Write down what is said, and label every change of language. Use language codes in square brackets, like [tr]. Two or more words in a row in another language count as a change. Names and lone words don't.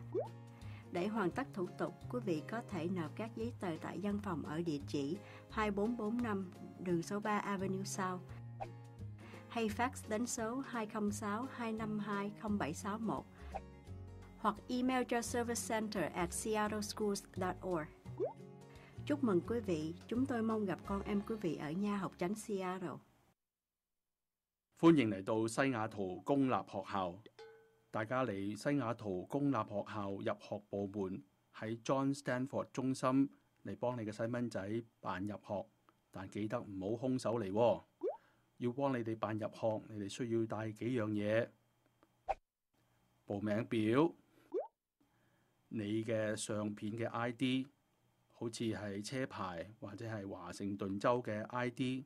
[vi] Để hoàn tất thủ tục, quý vị có thể nộp các giấy tờ tại văn phòng ở địa chỉ 2445 đường số 3 Avenue South hay fax đến số 206-252-0761 hoặc email cho servicecenter@seattleschools.org. Chúc mừng quý vị, chúng tôi mong gặp con em quý vị ở nha học tránh Seattle. [yue] 歡迎嚟到西雅圖公立學校。大家嚟西雅圖公立學校入學部門喺 John Stanford 中心嚟幫你嘅細蚊仔辦入學，但記得唔好空手嚟喎。要幫你哋辦入學，你哋需要帶幾樣嘢：報名表、你嘅相片嘅 ID， 好似係車牌或者係華盛頓州嘅 ID。